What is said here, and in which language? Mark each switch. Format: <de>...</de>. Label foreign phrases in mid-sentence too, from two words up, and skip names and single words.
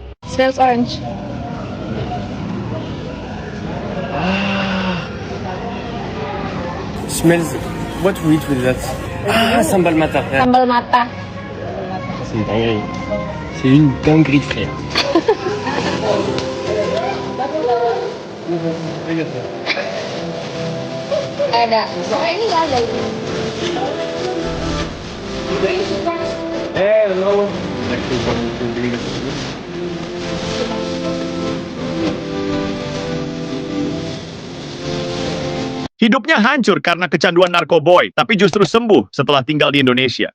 <en>Smells orange. Smells. What we eat with that?</en> <id>Sambal mata. Sambal mata.</id> <fr>C'est une dinguerie. C'est une dinguerie de frère.</fr> <id>Ada. Ini ada.</id> <en>Hello.</en> <id>Hidupnya hancur karena kecanduan narkoboy, tapi justru sembuh setelah tinggal di Indonesia.</id>